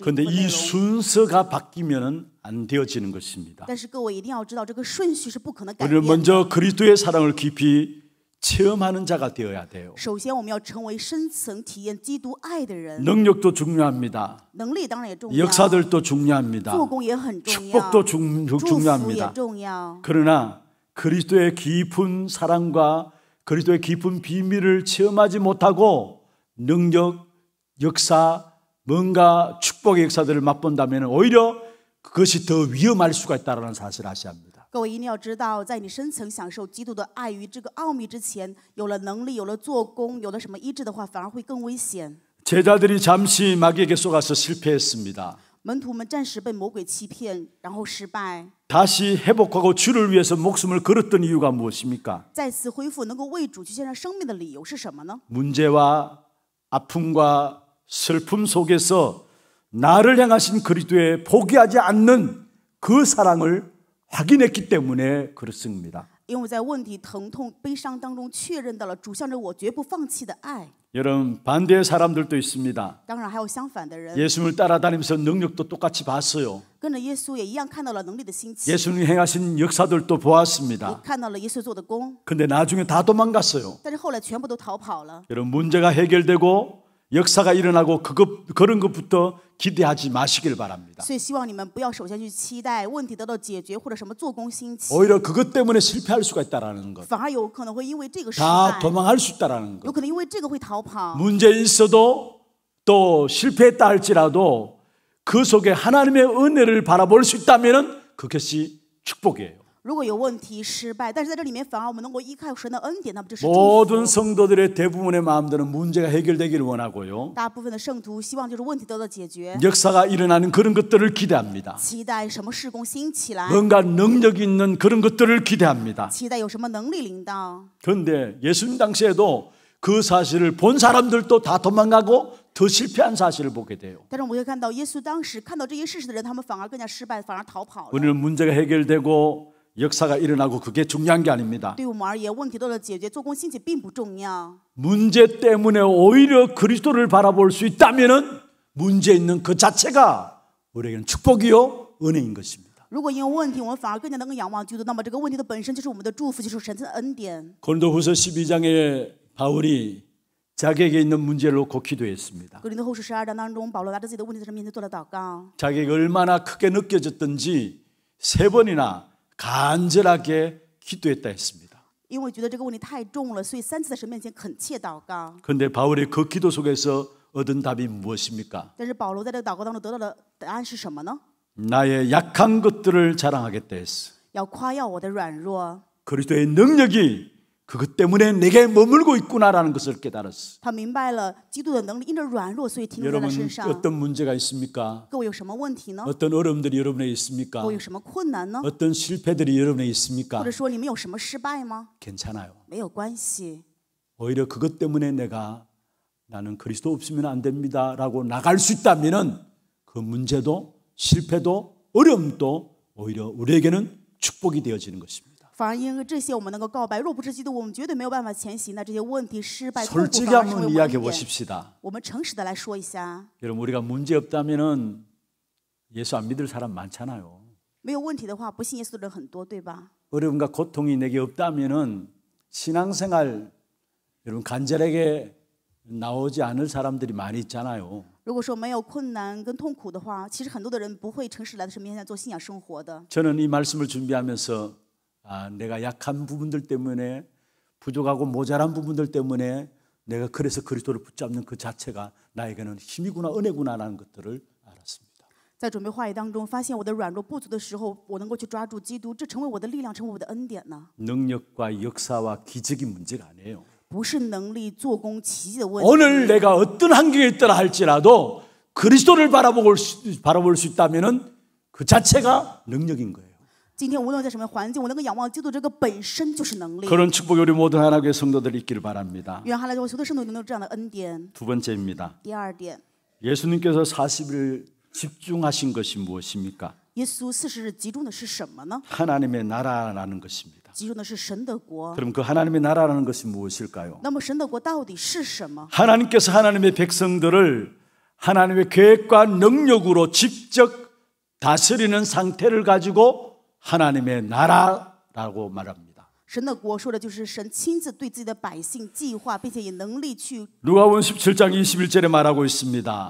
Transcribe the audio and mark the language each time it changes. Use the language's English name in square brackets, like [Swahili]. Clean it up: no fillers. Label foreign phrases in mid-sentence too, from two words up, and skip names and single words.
[Korean] 그런데 [Chinese] 分内 [Korean] 이 [Chinese] 容。 [Korean] 순서가 바뀌면은 안 되어지는 것입니다. [Chinese] 但是各位一定要知道，这个顺序是不可能改 [Korean] 우리는 [Chinese] 变的。 [Korean] 먼저 그리스도의 사랑을 깊이 체험하는 자가 되어야 돼요. [Chinese] 首先，我们要成为深层体验基督爱的人， [Korean] 능력도 중요합니다. [Chinese] 能力当然也重要， [Korean] 역사들도 중요합니다. [Chinese] 做工也很重要， [Korean] 축복도 [Chinese] 祝福也 [Korean] 중요합니다. [Chinese] 重要。 [Korean] 그러나 그리스도의 깊은 사랑과 그리스도의 깊은 비밀을 체험하지 못하고 능력, 역사, 뭔가 축복의 역사들을 맛본다면 오히려 그것이 더 위험할 수가 있다는 사실을 아셔야 합니다. [Chinese] 各位一定要知道，在你深层享受基督的爱与这个奥秘之前，有了能力，有了做工，有了什么医治的话，反而会更危险。 [Korean] 제자들이 잠시 마귀에게 속아서 실패했습니다. [Chinese] 门徒们暂时被魔鬼欺骗，然后失败， [Korean] 다시 회복하고 주를 위해서 목숨을 걸었던 이유가 무엇입니까? [Chinese] 再次恢复，能够为主去献上生命的理由是什么呢？ [Korean] 문제와 아픔과 슬픔 속에서 나를 향하신 그리스도의 포기하지 않는 그 사랑을 확인했기 때문에 그렇습니다. [Chinese] 因为在问题、疼痛、悲伤当中，确认到了主向着我绝不放弃的爱。 [Korean] 여러분 반대의 사람들도 있습니다. [Chinese] 当然还有相反的人， [Korean] 예수님을 따라다니면서 능력도 똑같이 봤어요. [Chinese] 跟着耶稣也一样看到了能力的兴起， [Korean] 예수님이 행하신 역사들도 [Chinese] 也 [Korean] 보았습니다. [Chinese] 看到了耶稣做的工， [Korean] 근데 나중에 다 도망갔어요. [Chinese] 但是后来全部都逃跑了。 [Korean] 여러분 문제가 해결되고 역사가 일어나고 그런 것부터 기대하지 마시길 바랍니다. [Chinese] 所以希望你们不要首先去期待问题得到解决或者什么做工兴起， [Korean] 오히려 그것 때문에 실패할 수가 있다라는 것. [Chinese] 反而有可能会因为这个失 [Korean] 다 [Chinese] 败， [Korean] 도망할 수 있다라는 [Chinese] 有 [Korean] 것. [Chinese] 可能因为这个会逃跑。 [Korean] 문제 있어도 또 실패했다 할지라도 그 속에 하나님의 은혜를 바라볼 수 있다면은 그것이 축복이에요. [Chinese] 如果有问题失败，但是在这里面反而我们能够依靠神的恩典，那么这是祝 [Korean] 모든 [Chinese] 福。 [Korean] 성도들의 대부분의 마음들은 문제가 해결되기를 원하고요. [Chinese] 大部分的圣徒希望就是问题得到解决， [Korean] 역사가 일어나는 그런 것들을 기대합니다. [Chinese] 期待什么事工兴起来， [Korean] 뭔가 능력이 있는 그런 것들을 기대합니다. [Chinese] 期待有什么能力领导。 [Korean] 그런데 예수님 당시에도 그 사실을 본 사람들도 다 도망가고 더 실패한 사실을 보게 돼요. [Chinese] 但是我们会看到，耶稣当时看到这些事实的人，他们反而更加失败，反而逃跑了。 [Korean] 우리는 문제가 해결되고 역사가 일어나고 그게 중요한 게 아닙니다. [Chinese] 对我们而言，问题得到解决，做工兴起并不重要。 [Korean] 문제 때문에 오히려 그리스도를 바라볼 수 있다면은 문제 있는 그 자체가 우리에게는 축복이요 은혜인 것입니다. [Chinese] 如果因为问题，我们反而更加能够仰望基督，那么这个问题的本身就是我们的祝福，就是神的恩典。 [Korean] 고린도후서 12장에 바울이 자기에게 있는 문제를 놓고 기도했습니다. [Chinese] 格林多后书12章当中，保罗拿着自己的问题在神面前做了祷告， [Korean] 자기가 얼마나 크게 느껴졌던지 3번이나 간절하게 기도했다 했습니다. [Chinese] 因为觉得这个问题太重了，所以3次在神面前恳切祷告。 [Korean] 그런데 바울이 그 기도 속에서 얻은 답이 무엇입니까? [Chinese] 但是保罗在这个祷告当中得到的答案是什么呢？ [Korean] 나의 약한 것들을 자랑하겠다 했어. [Chinese] 要夸耀我的软弱。 [Korean] 그리스도의 능력이 그것 때문에 내게 머물고 있구나라는 것을 깨달았어. [Chinese] 他明白了基督的能力因着软弱，所以停留在他 [Korean] 여러분 [Chinese] 身上。 [Korean] 어떤 문제가 있습니까? [Chinese] 各位有什么问题呢？ [Korean] 어떤 어려움들이 여러분에게 있습니까? [Chinese] 各位有什么困难呢？ [Korean] 어떤 실패들이 여러분에게 있습니까? [Chinese] 或者说你们有什么失败吗？ [Korean] 괜찮아요. [Chinese] 没有关系， [Korean] 오히려 그것 때문에 내가 나는 그리스도 없으면 안 됩니다라고 나갈 수 있다면은 그 문제도 실패도 어려움도 오히려 우리에게는 축복이 되어지는 것입니다. [Chinese] 反而因为这些我们能够告白，若不是基督，我们绝对没有办法前行的。这些问题、失败、痛苦 [Korean] 솔직히 [Chinese] 反而成为 [Korean] 한번 [Chinese] 我们 [Korean] 이야기해 [Chinese] 的恩典。 [Korean] 보십시다. [Chinese] 我们诚实的来说一下， [Korean] 여러분 우리가 문제 없다면은 예수 안 믿을 사람 많잖아요. [Chinese] 没有问题的话，不信耶稣的人很多，对吧？ [Korean] 어려움과 고통이 내게 없다면은 신앙생활 여러분 간절하게 나오지 않을 사람들이 많이 있잖아요. [Chinese] 如果说没有困难跟痛苦的话，其实很多的人不会诚实来到神面前做信仰生活的。 [Korean] 저는 이 말씀을 준비하면서 내가 약한 부분들 때문에 부족하고 모자란 부분들 때문에 내가 그래서 그리스도를 붙잡는 그 자체가 나에게는 힘이구나 은혜구나라는 것들을 알았습니다. [Chinese] 在准备话语当中，发现我的软弱不足的时候，我能够去抓住基督，这成为我的力量，成为我的恩典呢。 [Korean] 능력과 역사와 기적이 문제가 아니에요. [Chinese] 不是能力做工奇迹的问题。 [Korean] 오늘 내가 어떤 환경에 있더라 할지라도 그리스도를 바라볼 수 있다면 그 자체가 능력인 거예요. [Chinese] 今天无论在什么环境，我能够仰望基督，这个本身就是能力。 [Korean] 그런 축복이 우리 모든 하나님의 성도들이 있기를 바랍니다. [Chinese] 愿哈利路亚所有的圣徒能有这样的恩典。 [Korean] 두 번째입니다. [Chinese] 第二点， [Korean] 예수님께서 40일 집중하신 것이 무엇입니까? [Chinese] 耶稣40日集中的是什么呢？ [Korean] 하나님의 나라라는 것입니다. [Chinese] 集中的是神的国。 [Korean] 그럼 그 하나님의 나라라는 것이 무엇일까요? [Chinese] 那么神的国到底是什么？ [Korean] 하나님께서 하나님의 백성들을 하나님의 계획과 능력으로 직접 다스리는 상태를 가지고 하나님의 나라라고 말합니다. [Chinese] 神的国说的就是神亲自对自己的百姓计划，并且以能力去 [Korean] 누가복음 17장 21절에 말하고 있습니다.